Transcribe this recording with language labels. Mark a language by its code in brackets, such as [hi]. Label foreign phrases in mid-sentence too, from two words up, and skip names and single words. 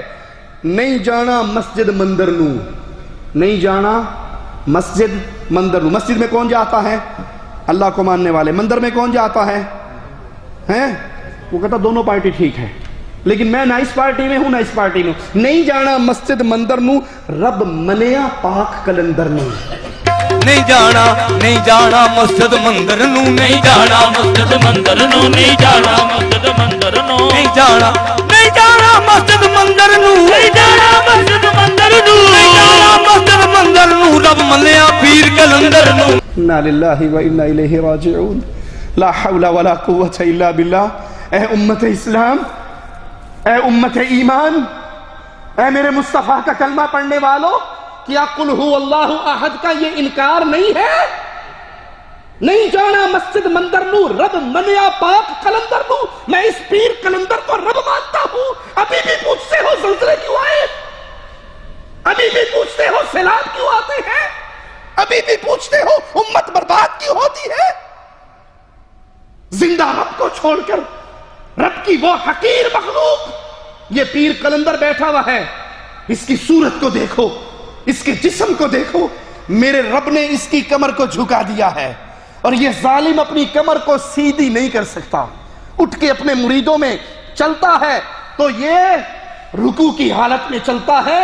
[pa] نہیں جانا مسجد مندر نو، نہیں جانا مسجد مندر نو۔ [ur] مسجد میں کون جاتا ہے؟ اللہ کو ماننے والے۔ مندر میں کون جاتا ہے؟ وہ کہتا دونوں پارٹی ٹھیک ہے، لیکن میں نہ اس پارٹی میں ہوں نہ اس پارٹی میں ہوں۔ [pa] نہیں جانا مسجد مندر نو، رب منیا پاک کلندر نو۔ نہیں جانا مسجد مندر نو، نہیں جانا مسجد مندر نو، نہیں جانا مسجد مندر نو، نہیں جانا مسجد مندر نو، نہیں جانا مسجد مندر نو، نہیں جانا مسجد مندر نو، رب منیا پیر کلندر نو۔ [ar] انا للہ و انا الیہ راجعون، لا حول ولا قوة الا باللہ۔ [ur] اے امت اسلام، اے امت ایمان، اے میرے مصطفیٰ کا کلمہ پڑھنے والوں، کیا [ar] قل ہو اللہ احد [ur] کا یہ انکار نہیں ہے؟ [pa] نہیں جانا مسجد مندر نو، رب منیا پاک کلندر نو۔ [ur] میں اس پیر کلندر کو رب مانتا ہوں۔ ابھی بھی پوچھتے ہو زلزلے کیوں آئے؟ ابھی بھی پوچھتے ہو سیلاب کیوں آتے ہیں؟ ابھی بھی پوچھتے ہو امت برباد کیوں ہوتی ہے؟ زندہ رب کو چھوڑ کر رب کی وہ حقیر مخلوق یہ پیر کلندر بیٹھا ہوا ہے، اس کی صورت کو دیکھو، اس کے جسم کو دیکھو، میرے رب نے اس کی کمر کو جھکا دیا ہے، اور یہ ظالم اپنی کمر کو سیدھی نہیں کر سکتا، اٹھ کے اپنے مریدوں میں چلتا ہے تو یہ رکوع کی حالت میں چلتا ہے۔